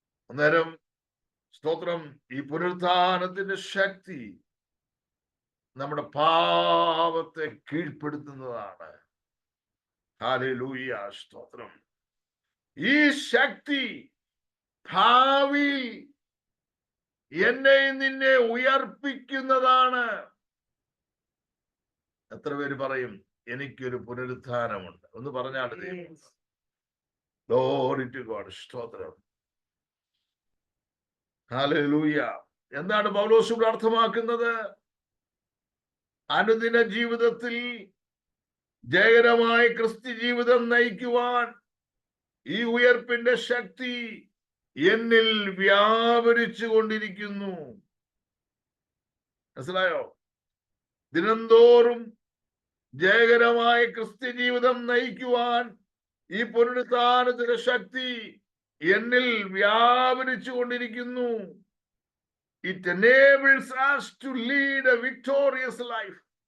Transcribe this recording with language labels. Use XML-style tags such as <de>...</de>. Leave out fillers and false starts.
<ml>അന്നേരം സ്തോത്രം, ഈ പുനരുത്ഥാനത്തിന്റെ ശക്തി നമ്മുടെ പാപത്തെ കീഴ്പ്പെടുത്തുന്നതാണ്. ഹല്ലേലൂയ. സ്തോത്രം. ഈ ശക്തി ഭാവിയിൽ എന്നെ നിന്നെ ഉയർപ്പിക്കുന്നതാണ്. എത്ര പേര് പറയും എനിക്കൊരു പുനരുത്ഥാനമുണ്ട്? ഒന്ന് പറഞ്ഞാൽ</ml> <en>Glory to God.</en> <ml>സ്തോത്രം. ഹല്ലേലൂയ. എന്താണ് പൗലോസ് ഇവിടെ അർത്ഥമാക്കുന്നത്? അനുദിന ജീവിതത്തിൽ ജയകരമായ ക്രിസ്ത്യ ജീവിതം നയിക്കുവാൻ ഈ ഉയർപ്പിന്റെ ശക്തി എന്നിൽ വ്യാപരിച്ചു കൊണ്ടിരിക്കുന്നു. മനസ്സിലായോ? ദിനംതോറും ജയകരമായ ക്രിസ്ത്യ ജീവിതം നയിക്കുവാൻ ഈ പുനരുത്ഥാനത്തിന്റെ ശക്തി എന്നിൽ വ്യാപരിച്ചു കൊണ്ടിരിക്കുന്നു.</ml> <en>It enables us to lead a victorious life.</en>